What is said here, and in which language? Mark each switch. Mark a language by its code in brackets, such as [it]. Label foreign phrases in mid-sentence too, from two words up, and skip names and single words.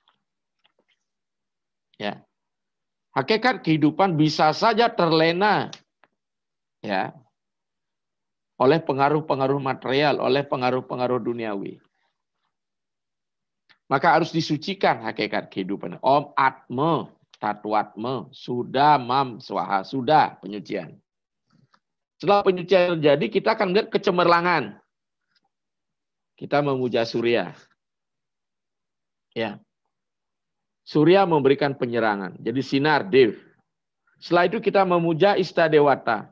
[id] Ya. Hakikat kehidupan bisa saja terlena ya oleh pengaruh-pengaruh material, oleh pengaruh-pengaruh duniawi. Maka harus disucikan hakikat kehidupan. [sa] Om Atma Tatwatma sudah mam swaha, [id] sudah penyucian. Setelah penyucian terjadi, kita akan melihat kecemerlangan. Kita memuja Surya. Ya. Surya memberikan penyerangan. Jadi sinar, Dev. Setelah itu kita memuja Istadewata.